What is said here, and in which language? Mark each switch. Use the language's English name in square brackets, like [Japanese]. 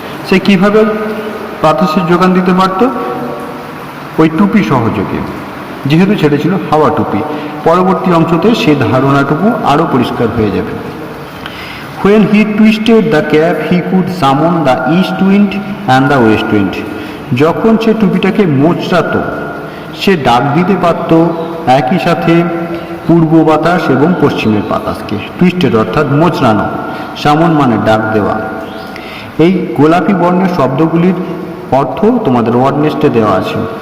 [Bangla] সে কীভাবে বাতাসের যোগান দিতে পারত? ওই টুপি সহযোগে, যেহেতু সেটা ছিল হাওয়া টুপি। পরবর্তী অংশতে সে ধারণাটুকু আরও পরিষ্কার হয়ে যাবে। [English] When he twisted the cap, he could summon the east wind and the west wind. [Bangla] যখন সে টুপিটাকে মোচড়াতো, সে ডাক দিতে পারত একই সাথে পূর্ব বাতাস এবং পশ্চিমের বাতাসকে। টুইস্টেড অর্থাৎ মোচড়ানো, সামন মানে ডাক দেওয়া। এই গোলাপি বর্ণের শব্দগুলির অর্থ তোমাদের ওয়ার্ড নেস্টে দেওয়া আছে।